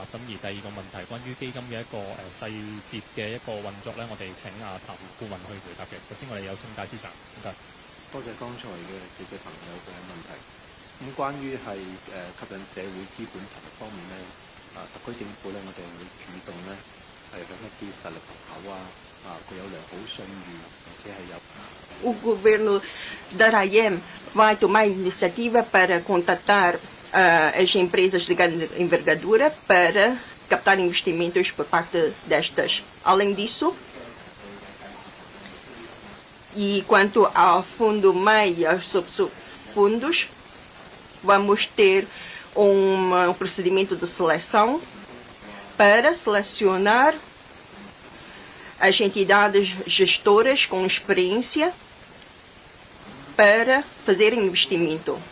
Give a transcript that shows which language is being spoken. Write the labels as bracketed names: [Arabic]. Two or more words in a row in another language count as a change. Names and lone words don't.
[Cantonese] 咁而第二個問題，關於基金嘅一個細節嘅一個運作呢，我哋請譚顧問去回答嘅。首先，我哋有請戴司長。唔該。多謝剛才嘅記者朋友嘅問題。咁關於係吸引社會資本投入方面呢，特區政府呢，我哋會主動呢係向一啲實力雄厚具有良好信譽，或者係有。 [Portuguese] O governo da RAEM vai tomar iniciativa para contatar as empresas de grande envergadura para captar investimentos por parte destas. Além disso, e quanto ao fundo MEI e aos subfundos, vamos ter um procedimento de seleção para selecionar as entidades gestoras com experiência para fazerem investimento.